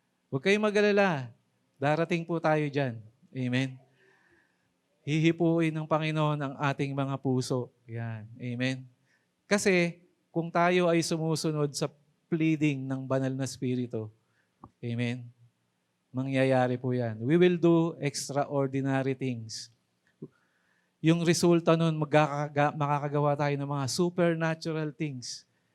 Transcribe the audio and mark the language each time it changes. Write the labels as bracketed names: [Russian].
[Filipino] Huwag kayong mag-alala. Darating po tayo dyan. Amen? Hihipuin ng Panginoon ang ating mga puso. Yan. Amen? Kasi, kung tayo ay sumusunod sa pleading ng banal na Espiritu, amen, mangyayari po yan. [English] We will do extraordinary things. [Filipino] Yung resulta nun, makakagawa tayo ng mga supernatural things.